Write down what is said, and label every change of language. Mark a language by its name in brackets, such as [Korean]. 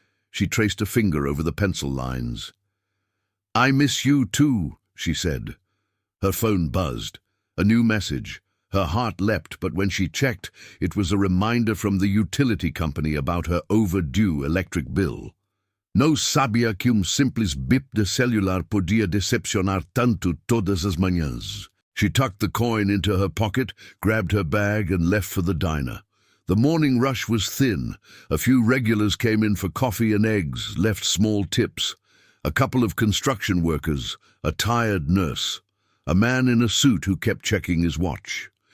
[English] She traced a finger over the pencil lines. "I miss you too," she said. Her phone buzzed. A new message. Her heart leapt, but when she checked, it was a reminder from the utility company about her overdue electric bill. [Portuguese] "Não sabia que simples bip de celular podia decepcionar tanto todas as manhãs." [English] She tucked the coin into her pocket, grabbed her bag, and left for the diner. The morning rush was thin. A few regulars came in for coffee and eggs, left small tips. A couple of construction workers, a tired nurse, a man in a suit who kept checking his watch.